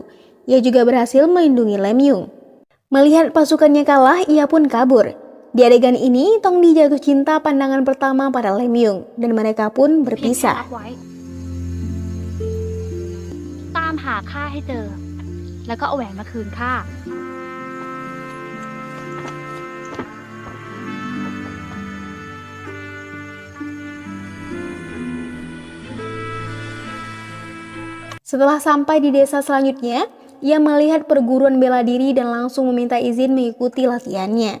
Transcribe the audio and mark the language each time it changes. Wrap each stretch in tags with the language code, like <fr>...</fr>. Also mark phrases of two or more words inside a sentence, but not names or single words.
<id>Ia juga berhasil melindungi Lem Yung. Melihat pasukannya kalah, ia pun kabur. Di adegan ini, Tongdi jatuh cinta pandangan pertama pada Lem Yung, dan mereka pun berpisah.</id> <th>ตามหาข้าให้เจอ แล้วก็เอาแหวนมาคืนข้า</th> <id>Setelah sampai di desa selanjutnya, ia melihat perguruan bela diri dan langsung meminta izin mengikuti latihannya.</id>